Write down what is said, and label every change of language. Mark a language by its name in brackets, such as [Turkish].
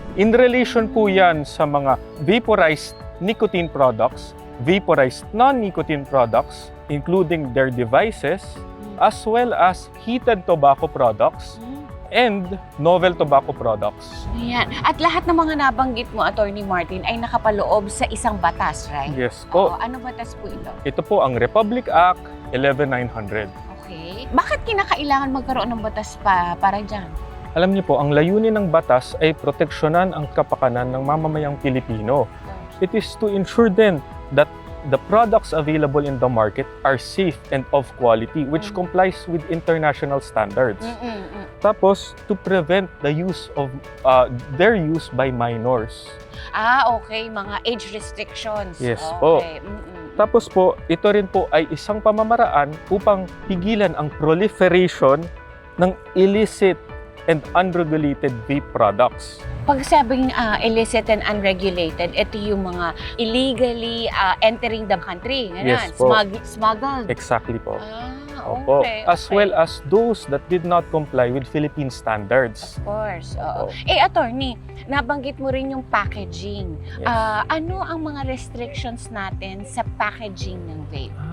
[English] In relation [Filipino] po yan sa mga [English] vaporized nicotine products, vaporized non-nicotine products, including their devices, as well as heated tobacco products and novel tobacco products. [Filipino] Ayan. At lahat ng mga nabanggit mo, Attorney Martin, ay nakapaloob sa isang batas, right? [English] Yes [Filipino] Oo, po. ano batas po ito? Ito po ang Republic Act 11900. [English] Okay. [Filipino] Bakit kinakailangan magkaroon ng batas para dyan? Alam niyo po, ang layunin ng batas ay proteksyonan ang kapakanan ng mamamayang Pilipino. [English] It is to ensure then that the products available in the market are safe and of quality, which complies with international standards. Tapos, to prevent the use of their use by minors. Okay. Mga age restrictions. Yes po. Okay. [Filipino] Tapos po, ito rin po ay isang pamamaraan upang pigilan ang proliferation ng [English] illicit and unregulated vape products. [Filipino] Pag sabing [English] illicit and unregulated, [Filipino] ito yung mga [English] illegally entering the country. Ganun. Yes po. Smuggled. Exactly po. [Filipino] Opo. Okay. [English] As well as those that did not comply with Philippine standards. Of course. Oo. [Filipino] Opo. Attorney, nabanggit mo rin yung packaging. [English] Yes. [Filipino] Ano ang mga restrictions natin sa packaging ng vape?